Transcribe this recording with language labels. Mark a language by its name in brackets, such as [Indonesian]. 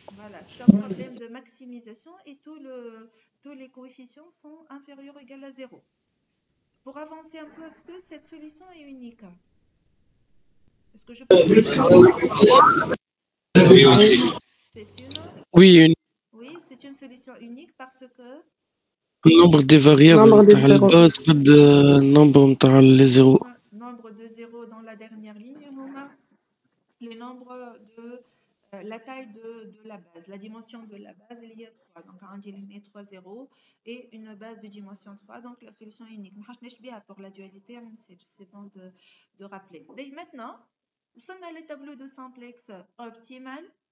[French] Voilà, c'est un problème de maximisation et tous les coefficients sont inférieurs ou égaux à 0. Pour avancer un peu, est-ce que cette solution est unique? Est-ce que je peux Oui, aussi. Oui, c'est une solution unique parce que [Arabic] النمبر دي فاريابل تاع الباز قد النمبر تاع لي زيرو. [French] Nombre de zéros dans la dernière ligne, les nombres de la taille de la base, la dimension de la base, il y a 3. Donc, on dit il y a 3 zéros et une base de dimension 3. Donc, la solution est unique. Pour la dualité, c'est bon de rappeler. Et maintenant, on a les tableaux de simplex optimal.